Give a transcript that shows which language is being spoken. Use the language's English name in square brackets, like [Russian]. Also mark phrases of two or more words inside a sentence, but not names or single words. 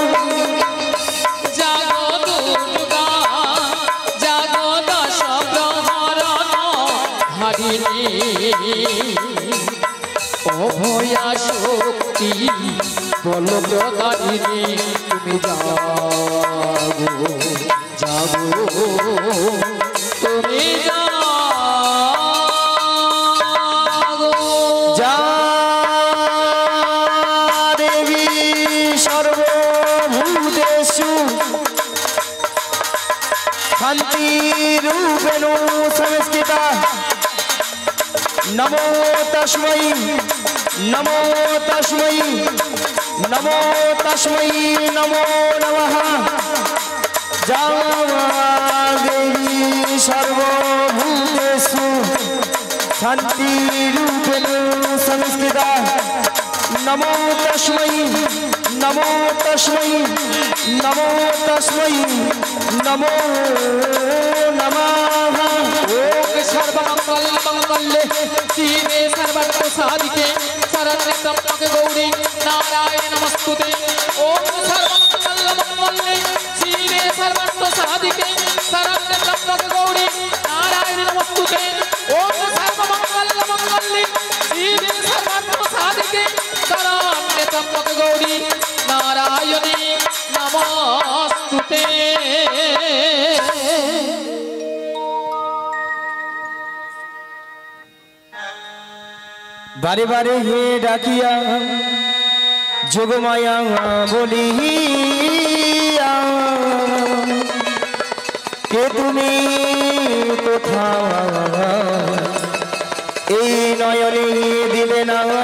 [Bangla] জাগো দুর্গা জাগো দশ প্রহরণ ধারিণী অভয়া শক্তি বল প্রদায়িনী তুমি জাগো জাগো তুমি জাগো [Sanskrit] যা দেবী সর্বভূতেষু শান্তিরূপেণ সংস্থিতা নমো তস্मै নমো তস্मै নমো তস্मै নমো নমঃ যা দেবী সর্বভূতেষু শান্তিরূপেণ সংস্থিতা নমো তস্मै নমো তস্मै নমো তস্मै নমো নমঃ ओम सर्वमंगल मंगल्ये शिवे सर्वार्थ साधिके शरण्ये त्र्यंबके गौरी नारायणे नमस्तुते ओम सर्वमंगल मंगल्ये शिवे सर्वार्थ साधिके शरण्ये त्र्यंबके गौरी नारायणे नमस्तुते ओम सर्वमंगल मंगल्ये शिवे सर्वार्थ साधिके शरण्ये त्र्यंबके गौरी नारायणे नमस्तुते [Bangla] বারে বারে হে ডাকিয়া যোগমায়া বলিয়া কে তুমি কোথায় এই নয়নে দিলে না